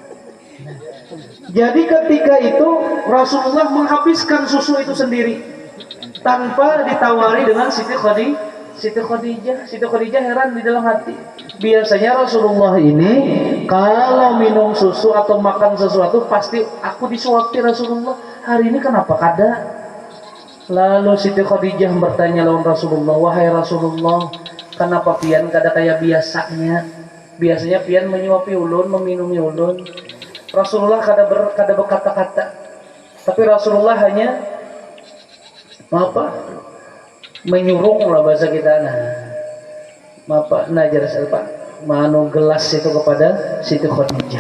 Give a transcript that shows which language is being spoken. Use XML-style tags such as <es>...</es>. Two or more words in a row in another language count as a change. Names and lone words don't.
<id>Jadi ketika itu Rasulullah menghabiskan susu itu sendiri tanpa ditawari dengan Siti Khadijah. Siti Khadijah heran di dalam hati. Biasanya Rasulullah ini kalau minum susu atau makan sesuatu pasti aku disuapi Rasulullah.</id> <bjn>Hari ini kenapa kada? Lalu Siti Khadijah bertanya lawan Rasulullah, wahai Rasulullah, kenapa pian kada kayak biasanya? Biasanya pian menyuapi ulun, meminumi ulun. Rasulullah kada berkata-kata, tapi Rasulullah hanya menyuruh lah bahasa kita najar manu gelas itu kepada Siti Khadijah.</bjn>